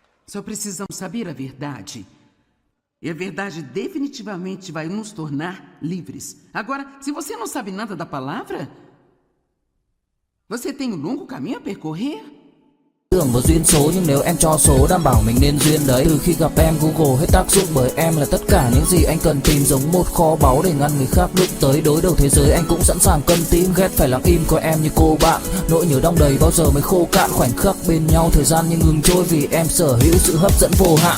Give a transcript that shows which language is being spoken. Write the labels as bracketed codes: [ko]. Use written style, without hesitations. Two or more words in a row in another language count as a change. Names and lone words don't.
[pt] Só precisamos saber a verdade. E a verdade definitivamente vai nos tornar livres. Agora, se você não sabe nada da palavra, você tem um longo caminho a percorrer. [vi] Tưởng vào duyên số, nhưng nếu em cho số đảm bảo mình nên duyên đấy. Từ khi gặp em Google hết tác dụng, bởi em là tất cả những gì anh cần tìm, giống một kho báu để ngăn người khác đụng tới. Đối đầu thế giới anh cũng sẵn sàng cân tím, ghét phải lặng im coi em như cô bạn. Nỗi nhớ đong đầy bao giờ mới khô cạn, khoảnh khắc bên nhau thời gian như ngừng trôi, vì em sở hữu sự hấp dẫn vô hạn.